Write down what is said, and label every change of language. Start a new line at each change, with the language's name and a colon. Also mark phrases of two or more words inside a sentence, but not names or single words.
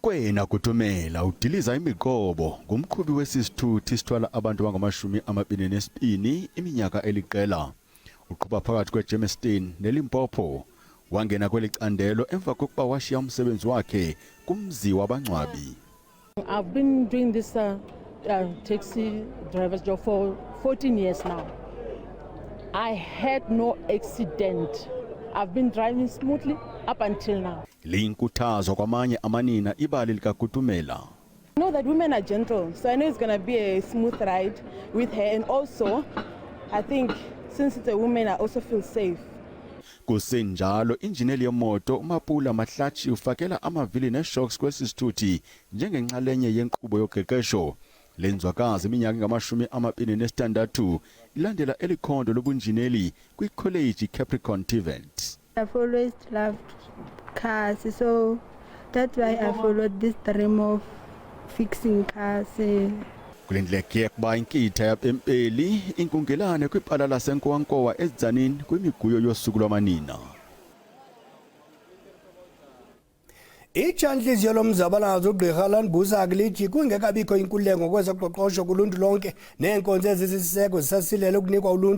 Xhosa: ukwena kuthumela udiliza imiqobo ngumqhubi wesisithuthi sithwala abantu abangama-22 iminyaka eliqela uqhuba phakathi kweGermiston neLimpopo wangena kwelicandelo emva kokuba washiya umsebenzi wakhe kumzi wabangcwabi.
English: I've been doing this taxi driver's job for 14 years now. I had no accident. I've been driving smoothly up until now.
Xhosa: Linkuthazo kwamanye amanina ibali likaKutumela.
English: I know that women are gentle, so I know it's going to be a smooth ride with her. And also, I think since it's a woman, I also feel safe.
Xhosa: Kusenjalo injineli yemoto uMapula Mahlatshi ufakela amavili neshocks kwesisithuthi njengenxalenye yenkqubo yoqeqesho. Lenzwakazi iminyaka engama-26 ilandela elikhondo lobunjineli kwiCollege Capricorn TVET.
English: I've always loved cars, so that's why I followed this dream of fixing cars.
Xhosa: Kulendleke kuba inkitha yapempeli inkungelane kwibala laseNkowankowa eZanini kwimiguyo yosuku lwamanina. Itshanhliziyo lomzabalazo uGqirha Lanbusa lithi kungekabikho inkululeko kwezoqoqosho kuluntu lonke neenkonzo ezisiseko zisasilele ukunikwa uluntu.